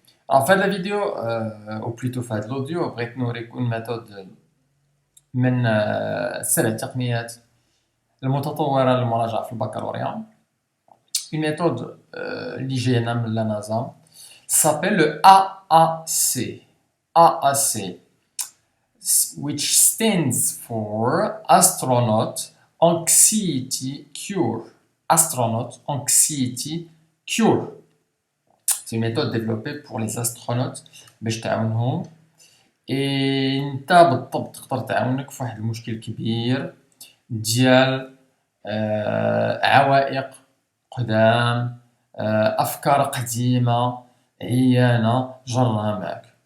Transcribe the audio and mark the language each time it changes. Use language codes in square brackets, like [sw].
[fr] En fait, la vidéo, ou plutôt fait l'audio, [ar] بغيت نوريكم méthode من سبع تقنيات المتطورة للمراجعة في البكالوريا. [fr] Une méthode [ar] اللي جاية من [fr] la NASA s'appelle le AAC. [en] AAC, which stands for Astronaut Anxiety Cure. Astronaut Anxiety Cure. [fr] C'est une méthode développée pour les astronautes [ar] باش تعاونهم انت بالضبط تقدر تعاونك في واحد المشكل كبير ديال عوائق قدام، افكار قديمه عيانه جرها معك.